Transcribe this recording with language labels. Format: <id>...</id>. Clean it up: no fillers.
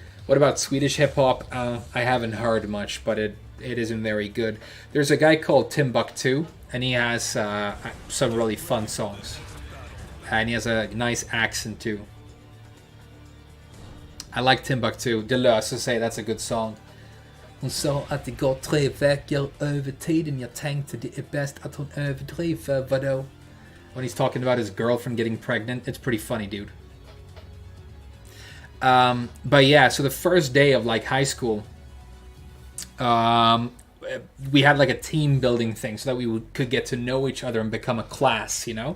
<en>What about Swedish hip hop? I haven't heard much, but it isn't very good. There's a guy called Timbuktu, and he has some really fun songs, and he has a nice accent too. I like Timbuktu. Det löser sig, that's a good song.</en> <sv>Hon sa att det går 3 veckor över tiden. Jag tänkte det är bäst att hon överdriver, vadå?</sv> <en>When he's talking about his girlfriend getting pregnant, it's pretty funny, dude. But yeah, so the first day of like high school, we had like a team building thing so that we could get to know each other and become a class,</en>